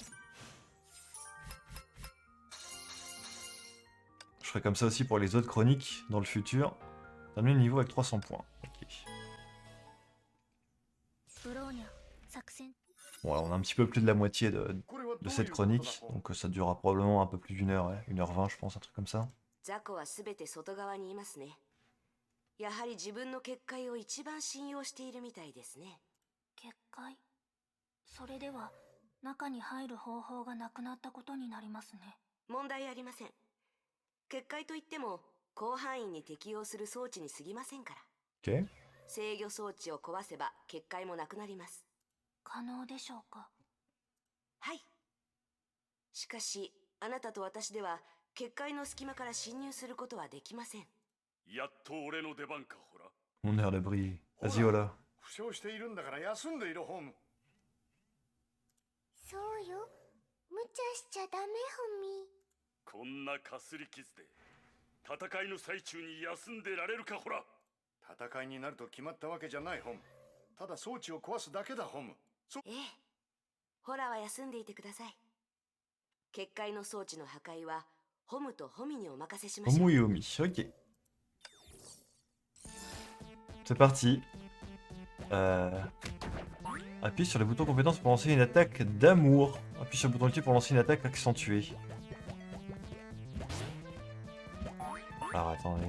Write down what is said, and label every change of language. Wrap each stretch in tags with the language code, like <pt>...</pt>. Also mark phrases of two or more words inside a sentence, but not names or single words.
<fr>Je ferai comme ça aussi pour les autres chroniques dans le futur. Terminer le niveau avec 300 points. Ok.</fr> <ja>ブローニャ作戦</ja> <fr>Bon, alors on a un petit peu plus de la moitié de</fr> <ja>これはどういう</ja> <fr>cette</fr> <ja>ことだ</ja> <fr>chronique,</fr> <ja>ホム</ja> <fr>donc ça durera probablement un peu plus d'une heure, ouais. 1h20 je pense, un truc comme ça.</fr> <ja>雑魚は全て外側にいますね。やはり自分の結界を一番信用しているみたいですね。結界それでは中に入る方法がなくなったことになりますね。問題ありません。結界といっても広範囲に適用する装置に過ぎませんから。</ja> <fr>Ok.</fr> <ja>制御装置を壊せば結界もなくなります。可能でしょうか。はい。しかしあなたと私では結界の隙間から侵入することはできません。やっと俺の出番かほら</ja> <fr>On est à l'abri. Vas-y, voilà.</fr> <ja>負傷しているんだから休んでいるホム。そうよ。無茶しちゃダメホミ。こんなかすり傷で戦いの最中に休んでられるかほら戦いになると決まったわけじゃないホム。ただ装置を壊すだけだホム。ええ。ホラは休んでいてください。結界の装置の破壊はホムとホミにお任せしましょう。</ja> <fr>Homo et Omi, ok. C'est parti. Appuie sur le bouton compétence pour lancer une attaque d'amour. Appuie sur le bouton ultime pour lancer une attaque accentuée. Alors attendez.</fr>